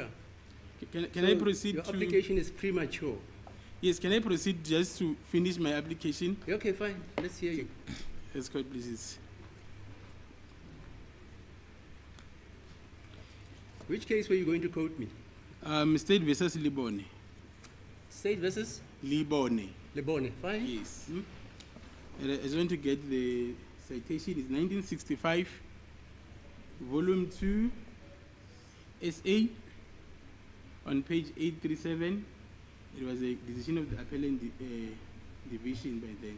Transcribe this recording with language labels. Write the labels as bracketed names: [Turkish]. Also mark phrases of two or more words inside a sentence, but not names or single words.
[English] Can I proceed your to... application is premature. Yes, can I proceed just to finish my application? Okay, fine. Let's hear you. Yes, court, please. Which case were you going to quote me? State versus Libone. State versus Libone. Lebone. Fine. Yes. And I just want to get the citation. It's 1965, volume 2, SA, on page 837. It was a decision of the appellant division by then.